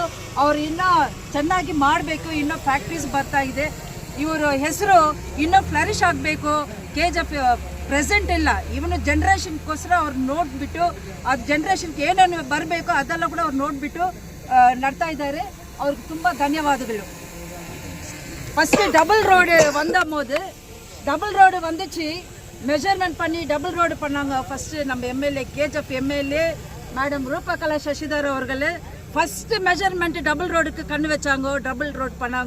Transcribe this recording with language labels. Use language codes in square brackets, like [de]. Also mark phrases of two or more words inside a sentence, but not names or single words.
[kn] ಅವ್ರು ಇನ್ನೂ ಚೆನ್ನಾಗಿ ಮಾಡಬೇಕು, ಇನ್ನೂ ಫ್ಯಾಕ್ಟ್ರೀಸ್ ಬರ್ತಾ ಇದೆ. ಇವರು ಹೆಸರು ಇನ್ನೂ ಫ್ಲರಿಶ್ ಆಗಬೇಕು. KGF ಪ್ರೆಸೆಂಟ್ ಇಲ್ಲ, ಇವನು ಜನ್ರೇಷನ್ಗೋಸ್ಕರ ಅವ್ರು ನೋಡಿಬಿಟ್ಟು ಅದು ಜನ್ರೇಷನ್ಗೆ ಏನೇನು ಬರಬೇಕು ಅದೆಲ್ಲ ಕೂಡ ಅವ್ರು ನೋಡಿಬಿಟ್ಟು ನಡ್ತಾ ಇದ್ದಾರೆ. ಅವ್ರಿಗೆ ತುಂಬ ಧನ್ಯವಾದಗಳು. [en] first double road [ta] வந்தபோது [en] double road [ta] வந்துச்சு, மெஷர்மெண்ட் பண்ணி [en] double road [ta] பண்ணாங்க. ஃபஸ்ட்டு நம்ம எம்எல்ஏ KGF [en] MLA madam [ta] ரூபகலா சசிதர் அவர்கள் [en] first measurement double roadக்கு [ta] கண்ணு வச்சாங்க, [en] double road [ta] பண்ணாங்க.